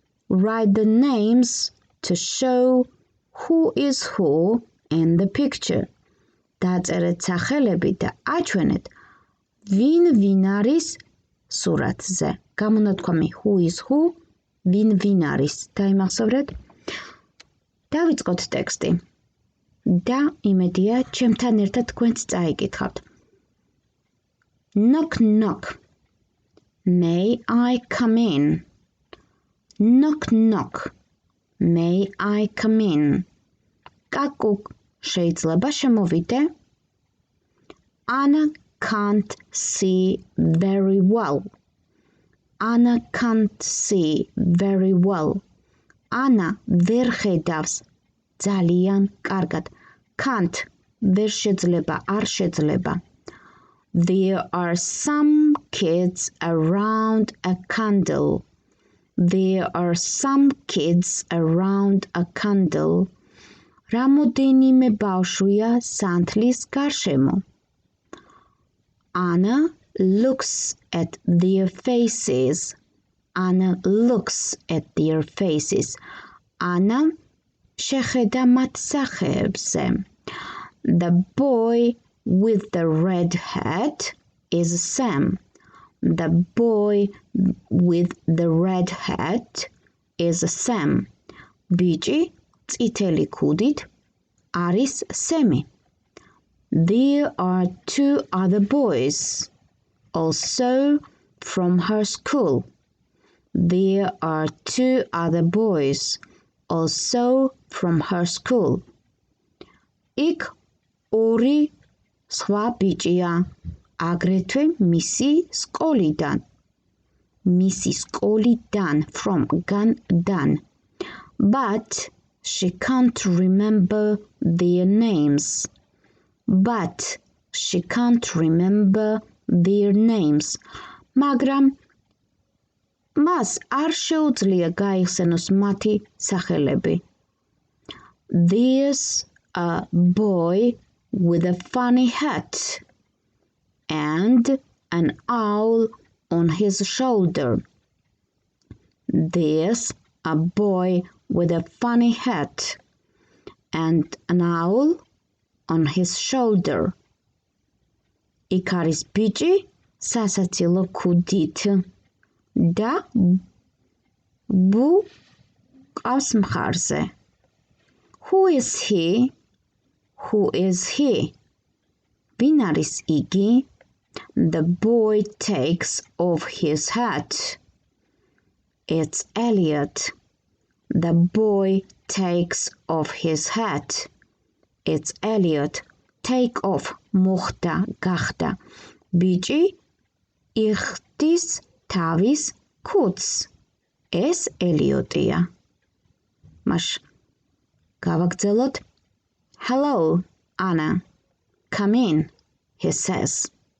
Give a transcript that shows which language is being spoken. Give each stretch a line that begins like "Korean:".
English: Write the names to show who is who in the picture.
Georgian: დაწერეთ სახელები და აჩვენეთ, ვინ არის სურათზე. გამონათქვამი
English: who is who,
Georgian: ვინ არის. დაიმახსოვრეთ. დავიწყოთ ტექსტი. და იმედია, ჩემთან ერთად თქვენც წაიკითხავთ.
English: Knock, knock. May I come in? Knock, knock. May I come in?
Georgian: კაკუკ, შეიძლება შემოვიდე?
English: Anna can't see very well. Anna can't see very well. Anna
Georgian: ვერ ხედავს ძალიან კარგად. Can't ვერ შეძლება, არ შეძლება.
English: There are some kids around a candle. There are some kids around a candle.
Georgian: რამოდენიმე ბავშვია სანთლის გარშემო.
English: Anna looks at their faces. Anna looks at their faces.
Georgian: Anna შეხედა მათ სახეებზე.
English: The boy with the red hat is Sam. The boy with the red hat is Sam.
Georgian: ბიჭი წითელი ქუდით არის სემი.
English: There are two other boys, also from her school. There are two other boys, also from her school.
Georgian: იქ ორი სხვა ბიჭია, აგრეთვე მისი სკოლიდან. მისი სკოლიდან, from განიდან.
English: But she can't remember their names. But she can't remember their names.
Georgian: მაგრამ მას არ შეუძლია გაიხსენოს მათი სახელები.
English: There's a boy with a funny hat and an owl on his shoulder. There's a boy with a funny hat and an owl on his shoulder.
Georgian: იქ არის ბიჭი სასაცილო ქუდით და ბუ ყავს მხარზე.
English: Who is he? Who is he?
Georgian: ვინ არის იგი?
English: The boy takes off his hat. It's Elliot. The boy takes off his hat. It's Elliot. Take off
Georgian: მოხდა, გახდა. ბიჭი იხდის თავის ქუდს. ეს ელიოტია. მას გავაგრძელოთ.
English: Hello, Anna. Come in, he says.